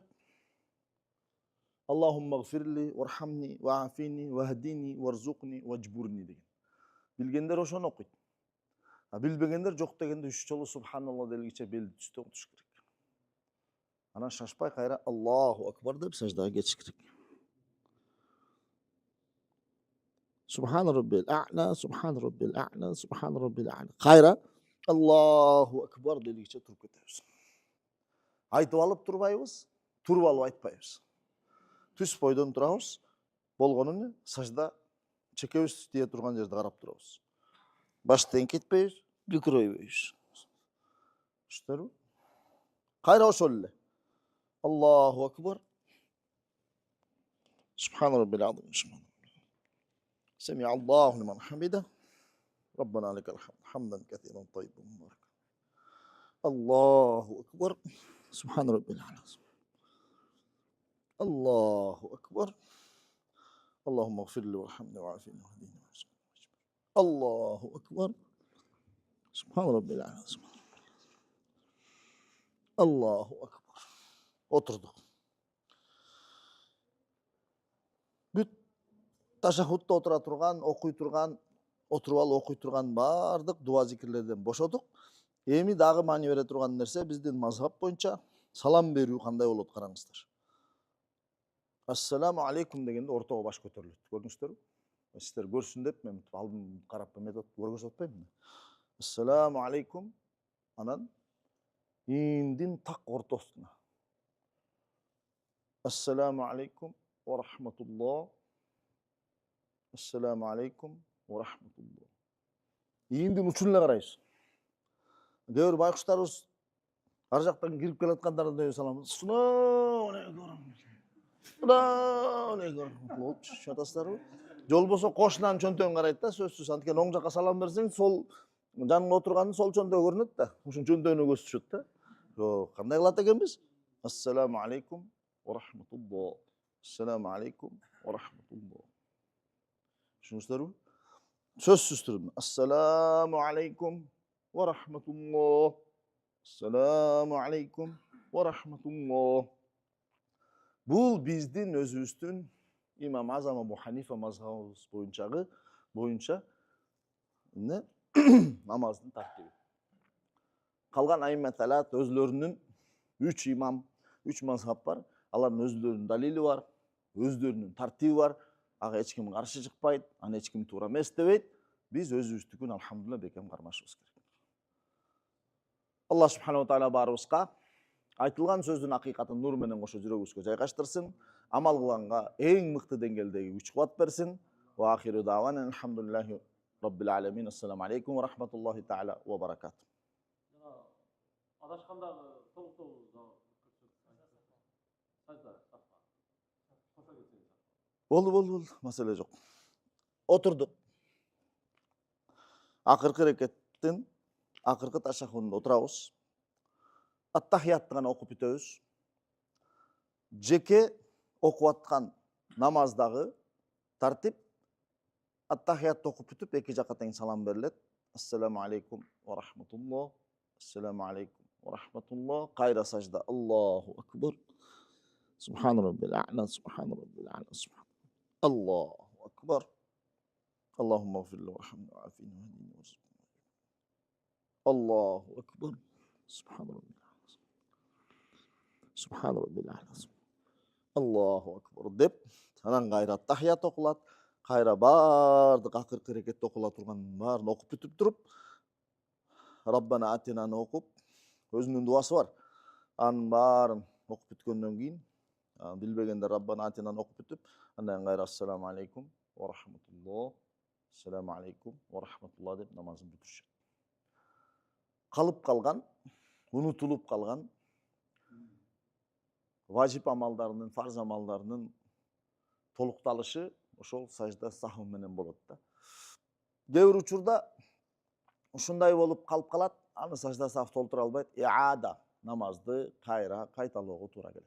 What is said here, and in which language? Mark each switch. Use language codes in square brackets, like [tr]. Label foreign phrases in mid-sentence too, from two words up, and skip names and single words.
[ar] اللهم اغفر لي وارحمني وعافني واهدني وارزقني واجبرني деген. [ky] Билгендер ошону окуйт. А билбегендер жок дегенде 3 жолу субханалла делгиче белди түздөп отуруш керек. Анан шашпай кайра [ar] الله أكبر [ky] деп саждага кетиш керек. [ar] سبحان ربي الأعلى سبحان ربي الأعلى سبحان ربي الأعلى. [ky] Кайра [ar] الله أكبر [ky] делгиче туруп кетебиз. Айтып алып турбайбыз, туруп алып айтпайбыз. Түз бойдон турабыз. Болгону эмне? Сажда чекебиз тие турган жерде карап турабыз. Баштан кетпейбиз, бүкүрөйбөйбүз. Түшүндүрбү? Кайра ошол эле. [ar] الله أكبر سبحان ربي العظيم. سمع الله لمن حمده. ربنا لك الحمد. حمدا كثيرا طيبا مباركا. الله أكبر سبحان ربي العظيم. الله أكبر. اللهم اغفر لي وارحمني وعافني واهدني وارزقني. الله أكبر سبحان ربي العظيم. الله أكبر. Oturduk. [ky] Бүт ташаххудта отура турган, окуй турган, отуруп алып окуй турган баардык дуа зикирлерден бошодук. Эми дагы маани бере турган нерсе биздин мазхаб боюнча салам берүү кандай болот караңыздар. [ar] السلام عليكم [ky] дегенде ортого баш көтөрүлөт. Көрдүңүздөрбү? Сиздер көрсүн деп мен алдын карап эметип көргөзүп атпаймынбы? [ar] السلام عليكم. [ky] Анан индин так ортосуна. [ar] السلام عليكم ورحمة الله. السلام عليكم ورحمة الله. [ky] Индин учун эле карайбыз. Кээ бир байкуштарыбыз ар жактан кирип келаткандардын салам. [ar] السلام عليكم السلام عليكم. [ky] Болчу, чатасыздарбы? Жол болсо кошунан чөнтөгүн карайт да, сөзсүз. Анткени оң жакка салам берсең, сол жанында отургандын сол чөнтөгү көрүнөт да. Ушун чөнтөгүнө көз түшөт да. Жок, кандай кылат экенбиз? [ar] السلام عليكم ورحمة الله السلام عليكم ورحمة الله. [ky] Түшүнүңүздөрбү? Сөзсүз түрдө. [ar] السلام عليكم ورحمة الله. السلام عليكم ورحمة الله. [ky] Бул биздин өзүбүздүн имам Азам Абу Ханифа мазхабыбыз боюнча намаздын тартиби. Калган айымматалат өзлөрүнүн 3 имам, 3 мазхаб бар. Алардын өзлөрүнүн далили бар, өзлөрүнүн тартиби бар. Ага эч ким каршы чыкпайт, аны эч ким туура эмес дебейт. Биз өзүбүздүкүн алхамдулилла бекем кармашыбыз керек. [ar] الله سبحانه وتعالى [ky] баарыбызга айтылган сөздүн акыйкатын нур менен кошо жүрөгүбүзгө жайгаштырсын. Амал кылганга эң мыкты деңгээлдеги күч кубат берсин. [ar] وآخر دعوانا الحمد لله رب العالمين. السلام عليكم ورحمة الله تعالى وبركاته. [ky] Адашкандагы толуктообузду Болду, маселе жок. Отурдук. Акыркы рекеттин акыркы ташаххудунда отурабыз. Аттахиятты гана окуп бүтөбүз. Жеке окуп аткан намаздагы тартип аттахиятты окуп бүтүп эки жакка тең салам берилет. [ar] السلام عليكم ورحمة الله السلام عليكم ورحمة الله. [ky] Кайра сажда. [ar] الله أكبر. سبحان ربي الأعلى سبحان ربي الأعلى سبحان. الله أكبر اللهم اغفر لي وارحمني وعافني واهدني وارزقني. الله أكبر سبحان ربي الأعلى. سبحان ربي الأعلى الله أكبر [ky] деп анан кайра аттахият окулат. Кайра баардык акыркы рекетте окула турган баарын окуп бүтүп туруп Раббана атинаны окуп өзүнүн дуасы бар. Анын баарын окуп бүткөндөн кийин билбегенде Раббана атинаны окуп бүтүп андан кайра [ar] السلام عليكم ورحمة الله. السلام عليكم ورحمة الله [ky] деп намазын бүтүрүшөт. Калып калган, унутулуп калган важип амалдарынын, фарз амалдарынын толукталышы ошол сажда сахв менен болот да. Кээ бир учурда ушундай болуп калып калат, аны сажда сахв толтура албайт, иада намазды кайра кайталоого туура келет.